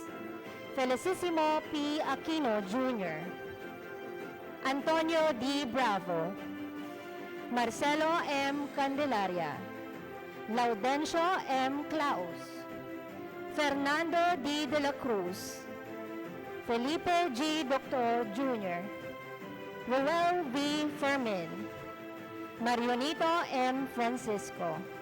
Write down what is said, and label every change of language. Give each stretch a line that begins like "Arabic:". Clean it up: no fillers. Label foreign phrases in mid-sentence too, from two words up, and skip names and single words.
English: Felicissimo P. Aquino Jr., Antonio D. Bravo, Marcelo M. Candelaria, Laudencio M. Claus, Fernando D. De la Cruz, Felipe G. Doctor Jr., Roel V. Fermin, Marionito M. Francisco.